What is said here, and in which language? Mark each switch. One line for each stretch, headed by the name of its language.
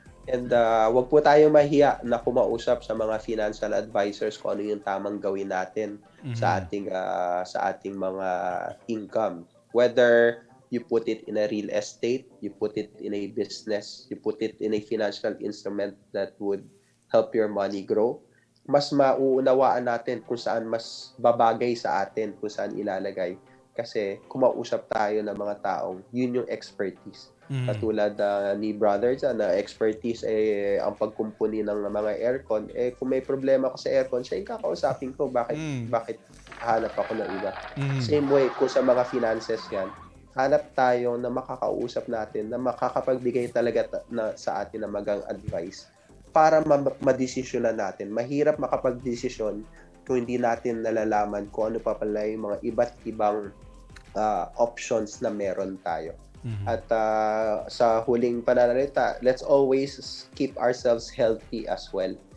Filipino: And wag po tayo mahiya na kumausap sa mga financial advisors kung ano yung tamang gawin natin sa ating mga income.
English: Whether you put it in a real estate, you put it in a business, you put it in a financial instrument that would help your money grow,
Filipino: mas mauunawaan natin kung saan mas babagay sa atin, kung saan ilalagay. Kasi kumausap tayo ng mga taong yun yung expertise. Katulad ni brother dyan, na expertise ang pagkumpuni ng mga aircon. Kung may problema ako sa aircon, siya yung kakausapin ko. Bakit hanap ako ng iba? Same way, kung sa mga finances yan, hanap tayo na makakausap natin, na makakapagbigay talaga sa atin ng magang advice para madesisyonan natin. Mahirap makapag-desisyon kung hindi natin nalalaman kung ano pa pala yung mga iba't ibang options na meron tayo. At sa huling pananalita,
English: let's always keep ourselves healthy as well.